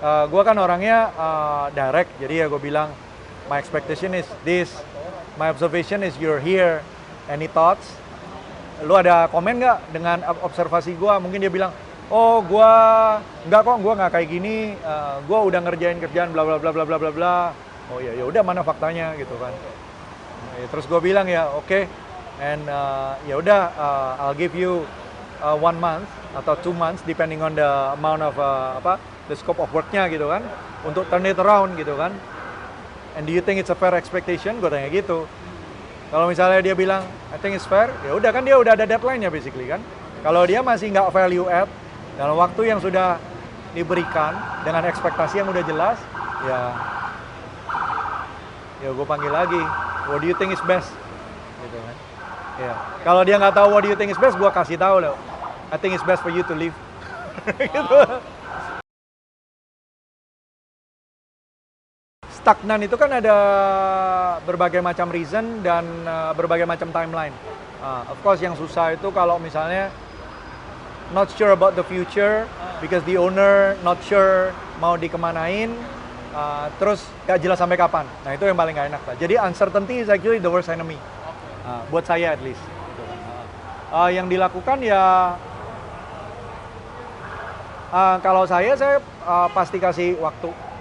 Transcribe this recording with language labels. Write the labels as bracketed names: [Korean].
[Indonesian] Gue kan orangnya direct, jadi ya gue bilang, [English] my expectation is this, my observation is you're here, any thoughts? [Indonesian] Lu ada komen nggak dengan observasi gue? Mungkin dia bilang, oh gue nggak kok, gue nggak kayak gini, gue udah ngerjain kerjaan bla bla bla bla bla bla bla. Oh ya udah mana faktanya gitu kan? Terus gue bilang ya oke, [English] and [Indonesian] ya udah [English] I'll give you 1 month atau 2 months depending on the amount of the scope of worknya [Indonesian] gitu kan, untuk [English] turn it around gitu kan. And do you think it's a fair expectation? [Indonesian] Gue tanya gitu. Kalau misalnya dia bilang, [English] I think it's fair, [Indonesian] ya udah kan dia udah ada deadline-nya basically kan. Kalau dia masih nggak value add dalam waktu yang sudah diberikan dengan ekspektasi yang udah jelas, ya gue panggil lagi. [English] What do you think is best? Gitu kan. Ya. [Indonesian] Kalau dia nggak tahu [English] what do you think is best, [Indonesian] gue kasih tahu loh. [English] I think it's best for you to leave. [Indonesian] Gitu. Stagnan itu kan ada berbagai macam reason dan berbagai macam timeline. Of course yang susah itu kalau misalnya [English] not sure about the future because the owner not sure [Indonesian] mau dikemanain, terus gak jelas sampai kapan. Nah itu yang paling gak enak lah. [English] Jadi uncertainty is actually the worst enemy. [Indonesian] Buat saya at least. Yang dilakukan ya kalau saya pasti kasih waktu.